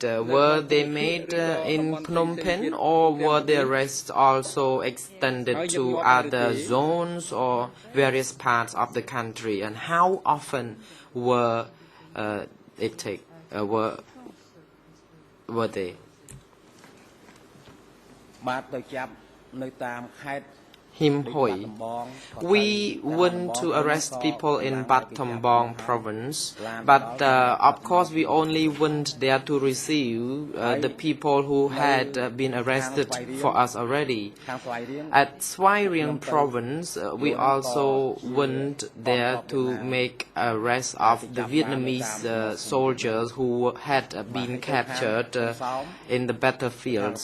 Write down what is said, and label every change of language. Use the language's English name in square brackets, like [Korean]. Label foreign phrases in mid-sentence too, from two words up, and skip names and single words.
[English] Were they made in Phnom Penh, or were the arrests also extended to other zones or various parts of the country? And how often were it take were they? [Khmer] បាទទៅចាប់នៅតាមខេត្ត [English] Him Hoi. We went to arrest people in Bat Tambong province, but of course we only went there to receive the people who had been arrested for us already. At Svai Rieng province, we also went there to make arrest of the Vietnamese soldiers who had been captured in the battlefields.